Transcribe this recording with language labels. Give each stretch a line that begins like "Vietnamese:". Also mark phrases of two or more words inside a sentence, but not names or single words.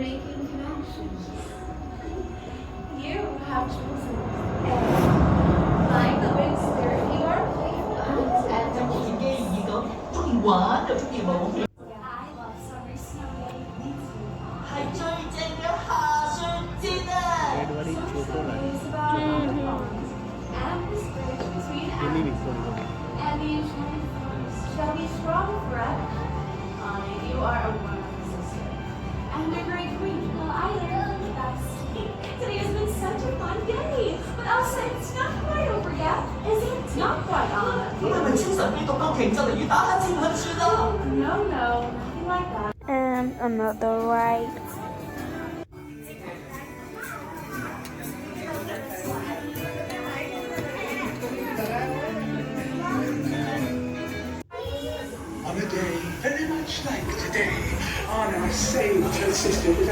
English: making connections. You have chosen A. Like the wind spirit, you are playful and
Cantonese: 中意
English: adventurous.
Cantonese: 機遇咁，中意玩又中意冒險，
English: I love summer snow day. Me too.
Cantonese: 係最正嘅下雪節啊！
English: Summer snow is about ponds and the bridge between animals and the enchanted forest shall be strong forever. Honey, you are a wonderful sister. And a great queen. Well, I love you guys. Today has been such a fun day. But Elsa, it's not quite over yet, is it? It's not quite on.
Cantonese: 咁係咪超神秘獨角鯨就嚟要打黑戰噴雪啦？
English: No, nothing like that. And another ride. On a day very much like today, Anna saved her sister with an